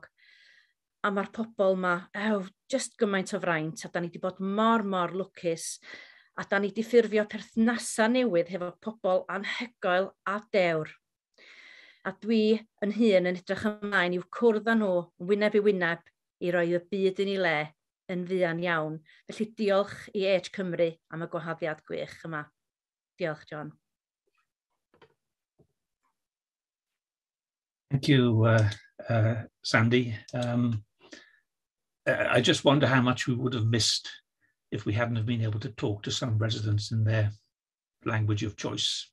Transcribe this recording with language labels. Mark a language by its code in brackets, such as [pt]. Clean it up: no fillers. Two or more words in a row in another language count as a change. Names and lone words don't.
[cy] A mae'r pobl yma, just gymaint o fraint, a da ni di bod mor lwcus, a da ni di ffurfio perthnasa newydd hefo pobl anhygoel a dewr. A dwi yn hun yn edrych ymlaen i'w cwrdd â nhw wyneb I wyneb I roi y byd yn ei le yn fuan iawn. Felly diolch I Age Cymru am y gwaharddiad gwych yma. Diolch, John. [en] Thank you, Sandy. I just wonder how much we would have missed if we hadn't have been able to talk to some residents in their language of choice.